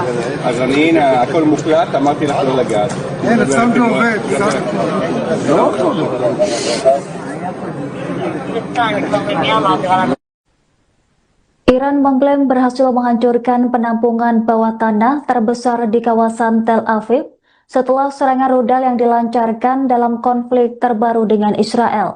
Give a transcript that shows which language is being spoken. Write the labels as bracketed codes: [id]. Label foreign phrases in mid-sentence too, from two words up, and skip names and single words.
[he] אז הנה, הכל מוקלט, אמרתי לך לא לגעת. אין, אצלם זה עובד. לא יכול. [id] Iran mengklaim berhasil menghancurkan penampungan bawah tanah terbesar di kawasan Tel Aviv setelah serangan rudal yang dilancarkan dalam konflik terbaru dengan Israel.